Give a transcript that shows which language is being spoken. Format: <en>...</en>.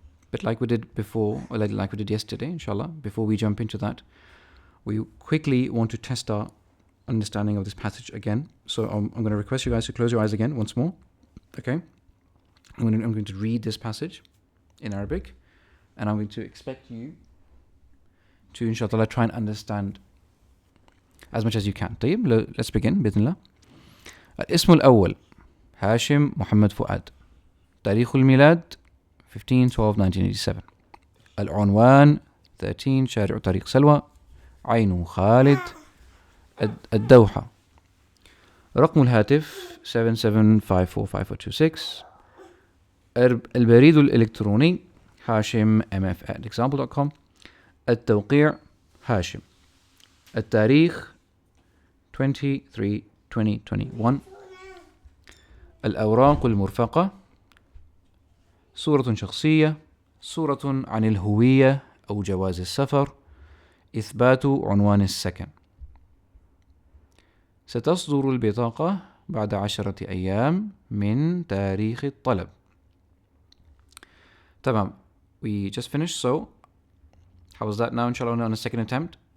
<en>But like we did before, or like we did yesterday, inshallah, before we jump into that, we quickly want to test our understanding of this passage again. So I'm going to request you guys to close your eyes again once more. Okay? I'm going to read this passage in Arabic. And I'm going to expect you to, inshallah, try and understand as much as you can.</en> <ar>طيب,</ar> <en>let's begin,</en> <ar>بإذن الله. الاسم الأول هاشم محمد فؤاد. تاريخ الميلاد 15/12/1987. العنوان 13 شارع طريق سلوى عين خالد الدوحة. رقم الهاتف 77545426. البريد الإلكتروني hashim@example.com. التوقيع هاشم. التاريخ 23/2021. الأوراق المرفقة صورة شخصية، صورة عن الهوية أو جواز السفر، إثبات عنوان السكن. ستصدر البطاقة بعد 10 أيام من تاريخ الطلب. تمام.</ar> <en>We just finished, so how was that now, inshallah, on a second attempt?</en>